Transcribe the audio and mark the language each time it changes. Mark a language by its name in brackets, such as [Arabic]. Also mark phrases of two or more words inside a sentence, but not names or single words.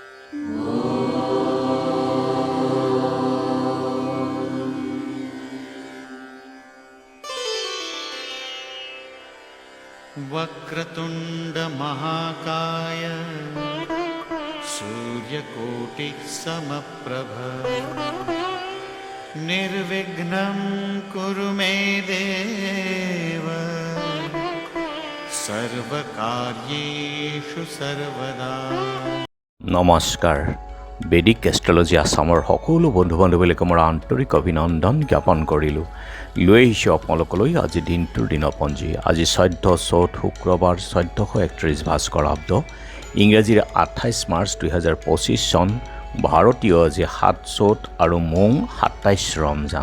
[Sanskrit] वक्रतुंड महाकाय सूर्यकोटि समप्रभ निर्विघ्नं कुरु मे देव सर्वकार्येषु सर्वदा। [Assamese] নমস্কাৰ। বেদিক এষ্ট্ৰলজি আছামৰ সকলো বন্ধু বান্ধৱীলৈকে মোৰ আন্তৰিক অভিনন্দন জ্ঞাপন কৰিলোঁ। লৈ আহিছোঁ আপোনালোকলৈ আজি দিনটোৰ দিনপঞ্জী। আজি 14 চ'ত শুক্ৰবাৰ 1431 ভাস্কৰাব্দ, ইংৰাজীৰ 28 মাৰ্চ 2025 চন, ভাৰতীয় আজি 7 চ'ত আৰু মোং 27 ৰমজান।